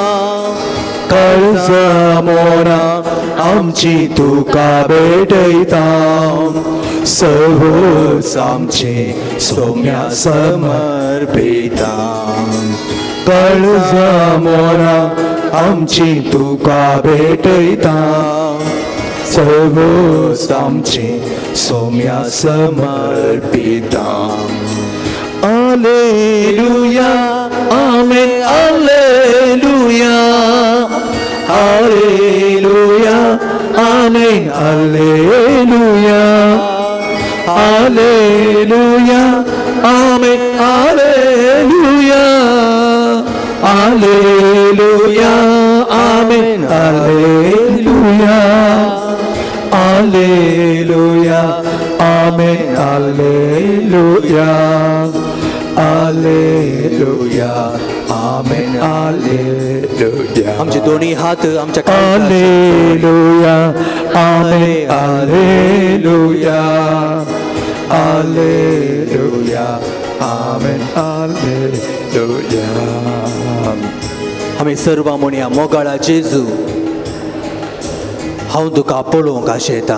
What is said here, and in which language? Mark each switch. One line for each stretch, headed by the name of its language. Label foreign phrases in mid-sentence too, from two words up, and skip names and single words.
Konkani: काळजा मोरा आमची तुका भेटयता सर्वस आमचे सोम्या समर्पिता काळजा मोरा आमची तुका भेटयता सर्वस आमचे सोम्या समर्पिता
Latin: Alleluia, Amen, Alleluia, Alleluia, Amen, Alleluia, Alleluia, Amen, Alleluia, Alleluia, Amen, Alleluia, Alleluia, Amen, Alleluia. Alleluia, Amen, Alleluia.
Konkani: आमचे दोन्ही हात आमच्या
Latin: Alleluia, Amen, Alleluia, Alleluia, Amen, Alleluia.
Konkani: आम्ही सर्व म्हणया मोगाळा जेजू हांव तुका पळोवंक आशेतां